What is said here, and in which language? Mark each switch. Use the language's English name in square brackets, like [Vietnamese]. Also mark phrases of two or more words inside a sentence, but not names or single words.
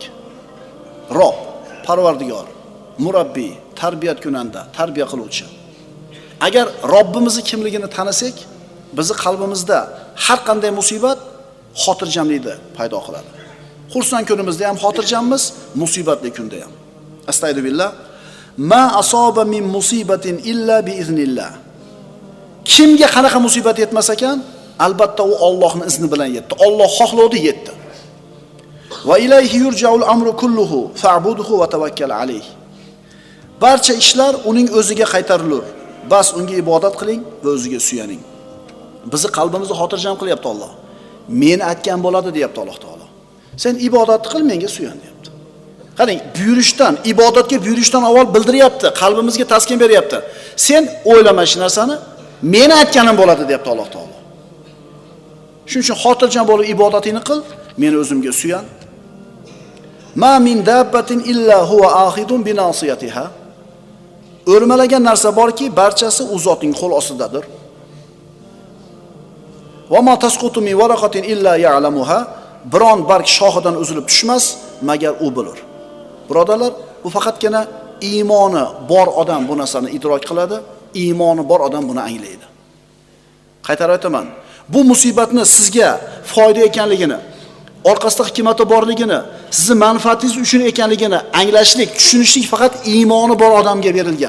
[Uzbek] Rob, Parvardigor, murabbiy, tarbiyat kunanda, tarbiya qiluvchi. Agar Robbimizni kimligini tanisak, bizni qalbimizda har qanday musibat xotirjamlikni paydo qiladi. Xursand kunimizda ham xotirjammiz, musibatli kunda ham. Astagfirullah. [Arabic] ما أصاب من مصيبة إلا بإذن الله. [Uzbek] Kimga qanaqa musibat yetmas ekan, albatta u Allohning izni bilan yetdi. Alloh xohlovdi yetdi. [Arabic] وإليه يرجع الأمر كله فاعبده وتوكل عليه. [Uzbek] Barcha ishlar uning o'ziga qaytarilur. Bas unga ibodat qiling va o'ziga suyaning. Bizni qalbimizni xotirjam qilyapti Alloh. Meni aytgan bo'ladi deyapti Alloh taolo. Sen ibodat qil, menga suyan deyapti. Qarang, buyurishdan, ibodatga buyurishdan avval bildiryapti, qalbimizga taskin beryapti. Sen o'ylama shu narsani, meni aytganim bo'ladi deyapti Alloh taolo. Shuning uchun xotirjam bo'lib ibodatingni qil, meni o'zimga suyan. [Arabic] ما من دابة إلا هو آخذ بناصيتها. [Uzbek] O'rmalagan narsa borki, barchasi u zotning qo'l ostidadir. [Arabic] وما تسقط من ورقة إلا يعلمها. [Uzbek] Biron barg shoxidan uzilib tushmas, magar u bilir. Birodarlar, bu faqatgina iymoni bor odam bu narsani idrok qiladi, iymoni bor odam buni anglaydi. Qaytarib aytaman, bu musibatni sizga foyda ekanligini, orqasida hikmati borligini, sizni manfaatingiz uchun ekanligini anglashlik, tushunishlik faqat iymoni bor odamga berilgan.